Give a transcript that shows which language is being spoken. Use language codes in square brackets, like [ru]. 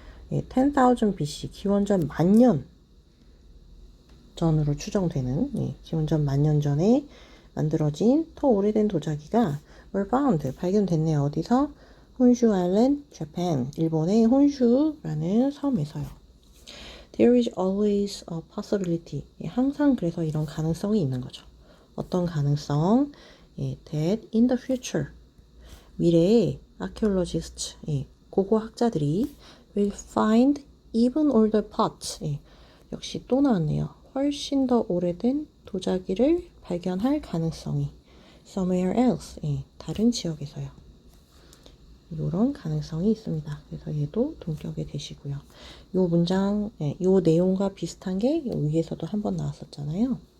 [ko] 10,000 BC, 기원전 10,000년 전으로 추정되는 기원전 10,000년 전에 만들어진 더 오래된 도자기가 [en] were found, [ko] 발견됐네요. 어디서? 혼슈 아일랜드, 재팬, 일본의 혼슈라는 섬에서요. [en] There is always a possibility. [ko] 항상 그래서 이런 가능성이 있는 거죠. 어떤 가능성? [en] That in the future, [ko] 미래에 [en] archaeologists, [ko] 고고학자들이 [en] will find even older pots. [ko] 역시 또 나왔네요. 훨씬 더 오래된 도자기를 발견할 가능성이 [en] somewhere else, [ko] 다른 지역에서요. 이런 가능성이 있습니다. 그래서 얘도 동격에 대시고요. 요 문장, 요 내용과 비슷한 게 위에서도 한번 나왔었잖아요.